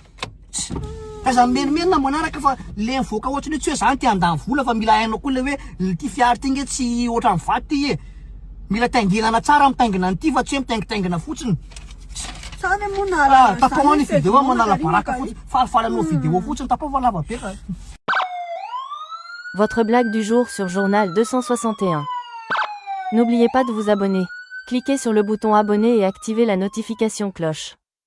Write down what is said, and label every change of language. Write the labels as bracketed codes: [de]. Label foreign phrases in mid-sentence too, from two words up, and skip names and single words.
[mg] Kaza menimena manaraka fa le mivoaka ohatrany hoe tsy hoe zany ty andany vola fa mila hainao koa le hoe ty fiara ty nge tsy ohatran'ny vaty ty e. Mila tainginana tsara mitaingina an'ity fa tsy hoe mitaingitaingina fotsiny. Sany monala. Tapao ny vidéo manala baraka fotsiny. Falifalanao vidéo fotsiny tapao fa lava be ka. [fr] Votre blague du jour sur Journal 261. N'oubliez pas de vous abonner. Cliquez sur le bouton abonner et activez la notification cloche.